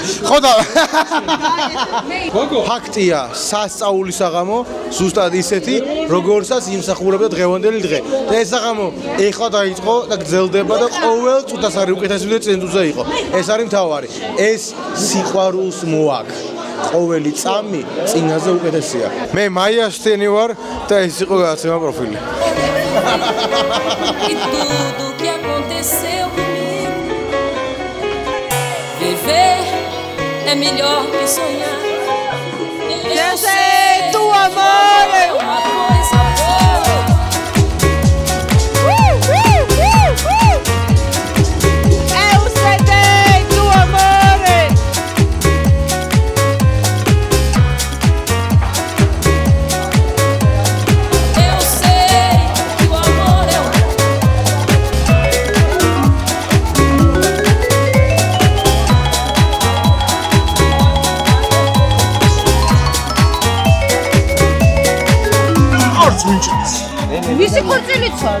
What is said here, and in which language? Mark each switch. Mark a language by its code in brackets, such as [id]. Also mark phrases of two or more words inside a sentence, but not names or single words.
[ka] ხო და ფაქტია, სასწაულის საღამო ზუსტად ისეთი, როგორცაც იმსახურებდა დღევანდელი დღე. და ეს საღამო ეხლა დაიწყო და გრძელდება და ყოველ წუთას არის უკეთესი ვიდრე წინწუთზე იყო. ეს არის მთავარი. ეს სიყვარულს მოაქვს. ყოველი წამი წინაზე უკეთესია. მე მაია სტენი ვარ და ეს იყო გადაცემა პროფილი. [pt] E tudo que aconteceu comigo. Viver é melhor que sonhar. Eu sei, tu amor. Uma coisa boa. Eu sei, tu amor. Eu sei que o amor é [ka] არც ვინჩეს. ვისი ხორცილიც ვარ?